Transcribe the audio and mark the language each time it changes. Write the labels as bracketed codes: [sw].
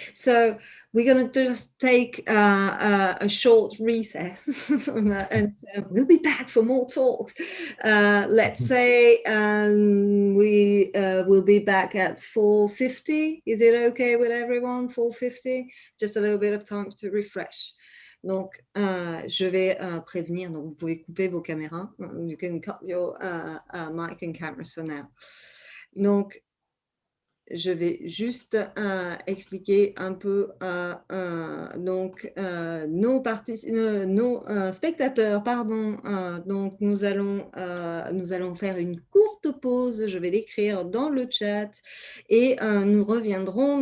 [en] So we're going to just take a short recess and we'll be back for more talks. Let's say we will be back at 4:50. Is it okay with everyone? 4:50? Just a little bit of time to refresh. [fr] Donc, je vais prévenir, donc vous pouvez couper vos caméras. [en] You can cut your mic and cameras for now. [fr] Donc, je vais juste expliquer un peu donc nos spectateurs, pardon. Donc nous allons faire une courte pause. Je vais l'écrire dans le chat et nous reviendrons.